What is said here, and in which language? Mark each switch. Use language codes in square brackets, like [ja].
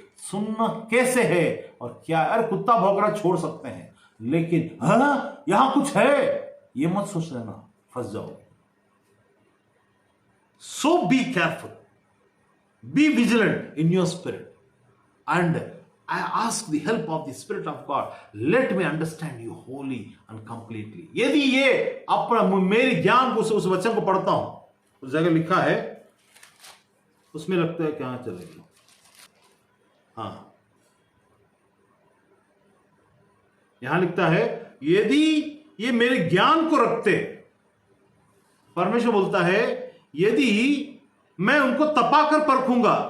[hi] सुनना कैसे है और क्या. अरे कुत्ता भौंकना छोड़ सकते हैं, लेकिन यहां कुछ है ये मत सोच लेना, फंस जाओगे. [en] So be careful, be vigilant in your spirit, and I ask the help of the Spirit of God. Let me understand you wholly and completely. [hi] यदि ये अपना मेरी ज्ञान को उस वचन को पढ़ता हूं, उस जगह लिखा है, उसमें लगता है क्या चलेगा. हाँ, यहां लिखता है, यदि ये मेरे ज्ञान को रखते, परमेश्वर बोलता है, यदि मैं उनको तपाकर परखूंगा.